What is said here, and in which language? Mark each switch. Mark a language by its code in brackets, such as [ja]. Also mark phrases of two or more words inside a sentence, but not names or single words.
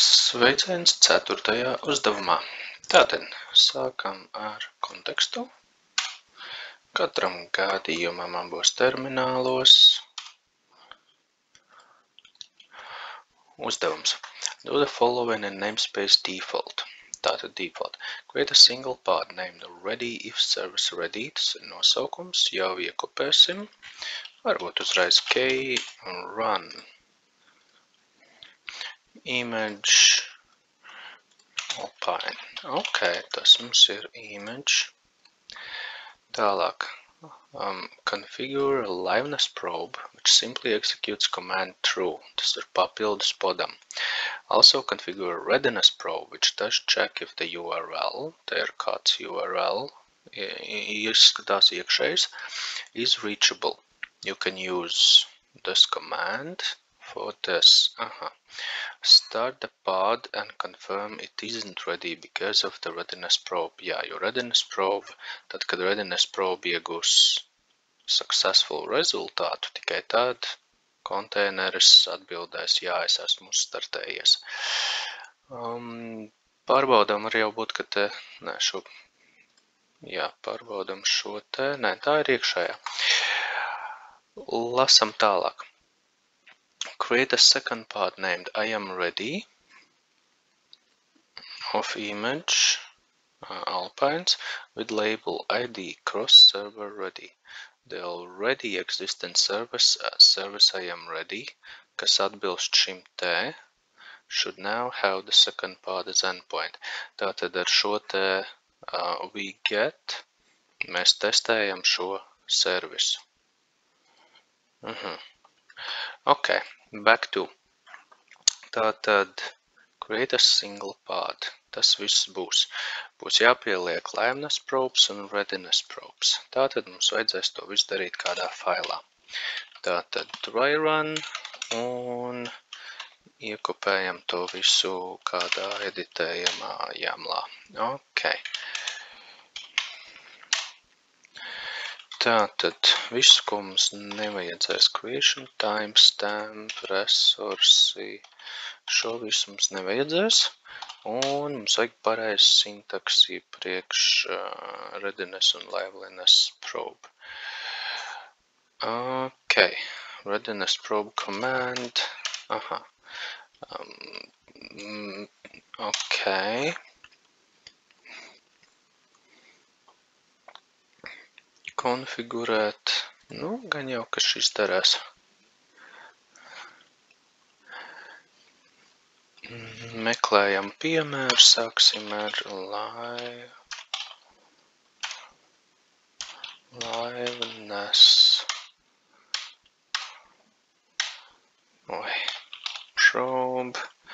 [lv] Sveiciens 4. uzdevumā. Tātad sākam ar kontekstu. Katram gadījumam abos terminālos. Uzdevums. [en] Do the following in namespace default. [lv] Tātad default. [en] Create a single pod named ready if service ready. [lv] Tas ir nosaukums. Jau iekopēsim. Varbūt uzreiz [en] key run. Image Alpine. [lv] Ok, tas mums ir image. Tālāk. [en] Configure a liveness probe, which simply executes command true. [lv] Tas ir papildus podam. [en] Also configure a readiness probe, which does check if the URL, [lv] te ir kāds URL, izskatās iekšējs, [en] is reachable. You can use this command for this. Start the pod and confirm it isn't ready because of the readiness probe. [lv] Jā, jo [en] readiness probe, [lv] tad, kad [en] readiness probe [lv] iegūs successful rezultātu, tikai tad konteineris atbildēs, jā, es esmu startējies. Pārbaudām var jau būt, ka te, pārbaudām šo te, tā ir iekšējā. Lasam tālāk. [en] Create a second pod named I am ready of image Alpines with label ID cross server ready. The already existing service I am ready, [lv] kas atbilst šim te, [en] should now have the second pod as endpoint. [lv] Tātad ar šo te [en] we get [lv] mēs testējam šo servisu. [en] Ok, back to. Tātad create a single pod. [lv] Tas viss būs. Būs jāpieliek [en] liveness probes [lv] un [en] readiness probes. [lv] Tātad mums vajadzēs to visu darīt kādā failā. Tātad [en] try run [lv] un iekopējam to visu kādā editējamā jamlā. Ok. Tātad visu, ko mums nevajadzēs, creation, timestamp, resursi, šo visu mums nevajadzēs, un mums vajag pareizi sintaksi priekš readiness un [en] liveliness probe. Ok, readiness probe command, ok. [lv] Konfigurēt, gan jau, ka šis darās. Meklējam piemēru, sāksim ar [en] liveness probe.